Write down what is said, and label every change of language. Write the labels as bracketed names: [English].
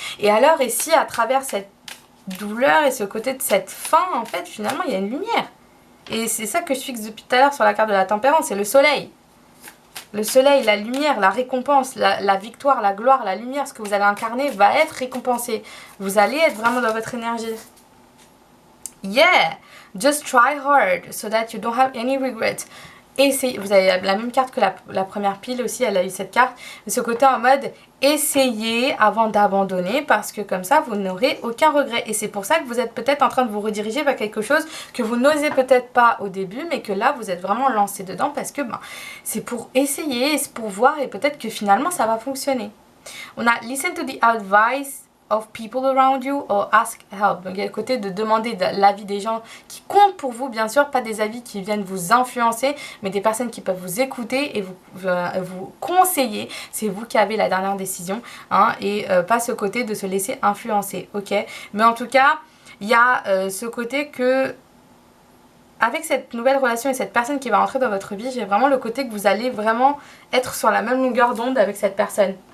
[French] Et alors, et si à travers cette douleur et ce côté de cette fin, en fait, finalement, il y a une lumière. Et c'est ça que je fixe depuis tout à l'heure sur la carte de la tempérance, c'est le soleil. Le soleil, la lumière, la récompense, la victoire, la gloire, la lumière, ce que vous allez incarner va être récompensé. Vous allez être vraiment dans votre énergie. [English] Yeah! Just try hard so that you don't have any regrets. [French] Essayez. Vous avez la même carte que la première pile aussi, elle a eu cette carte. Ce côté en mode essayez avant d'abandonner parce que comme ça vous n'aurez aucun regret. Et c'est pour ça que vous êtes peut-être en train de vous rediriger vers quelque chose que vous n'osez peut-être pas au début, mais que là vous êtes vraiment lancé dedans parce que c'est pour essayer, c'est pour voir et peut-être que finalement ça va fonctionner. On a [English] listen to the advice of people around you or ask help. [French] Donc il y a le côté de demander l'avis des gens qui comptent pour vous, bien sûr, pas des avis qui viennent vous influencer, mais des personnes qui peuvent vous écouter et vous conseiller. C'est vous qui avez la dernière décision, hein, et pas ce côté de se laisser influencer, ok? Mais en tout cas, il y a ce côté que avec cette nouvelle relation et cette personne qui va rentrer dans votre vie, j'ai vraiment le côté que vous allez vraiment être sur la même longueur d'onde avec cette personne.